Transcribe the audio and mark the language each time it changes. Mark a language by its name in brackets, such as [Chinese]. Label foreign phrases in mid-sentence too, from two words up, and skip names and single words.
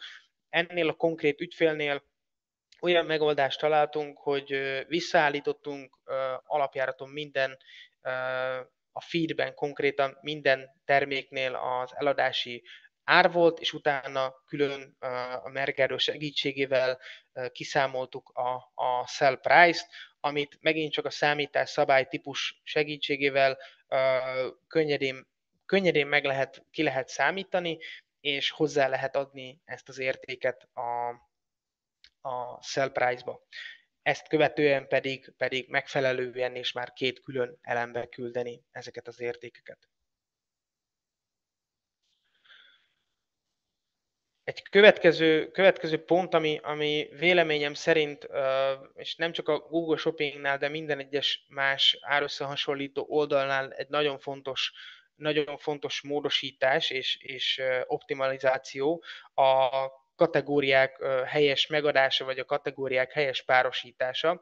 [Hungarian] Ennél a konkrét ügyfélnél olyan megoldást találtunk, hogy visszaállítottunk alapjáraton minden a feedben konkrétan minden terméknél az eladási ár volt, és utána külön a Mergerő segítségével kiszámoltuk a [English] sell price- [Hungarian] t, amit megint csak a számítás szabálytípus segítségével könnyedén ki lehet számítani, és hozzá lehet adni ezt az értéket a [English] sell price- [Hungarian] ba. Ezt követően pedig megfelelően és már két külön elembe küldeni ezeket az értékeket. Egy következő pont, ami véleményem szerint, és nem csak a Google Shoppingnál, de minden egyes más árösszehasonlító oldalnál egy nagyon fontos módosítás és optimalizáció a kategóriák helyes megadása, vagy a kategóriák helyes párosítása.